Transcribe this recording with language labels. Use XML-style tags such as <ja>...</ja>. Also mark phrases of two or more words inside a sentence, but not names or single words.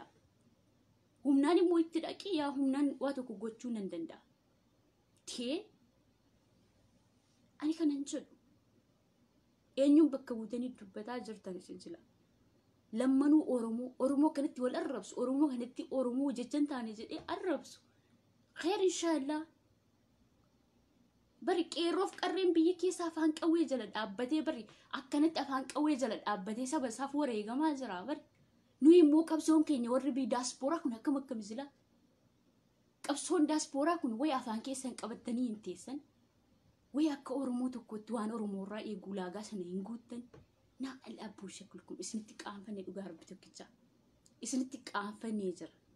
<om>Humnaan immoo itti dhaqee yaa humnaan waa tokko gochuu nan danda'a. Tee ani kanan jedhu eenyuun bakka buutanii dubbataa jirtan isin jila. Lammanuu Oromoo kanatti wal arrabsu Oromoo kanatti Oromoo jechan taane jedhee arrabsu.</om> <ar>خير إن شاء الله</ar> <om>bari qeerroof qarreen biyya keessa afaan qawwee jala dhaabbatee bari akkanatti afaan qawwee jala dhaabbatee saba isaaf wareegamaa jira bari nuyi immoo qabsoon keenya warri biyya daaspooraa kun akkam zila qabsoon daaspooraa kun way afaan keessan qabattanii hin teessan way akka oromoo tokkotti waan oromoo irraa eeguu laagaa sana hin guuttan naa alaabuu shakul kun isinitti qaanfanne dhugaa rabbi tokkicha isinitti qaanfannee jira</om>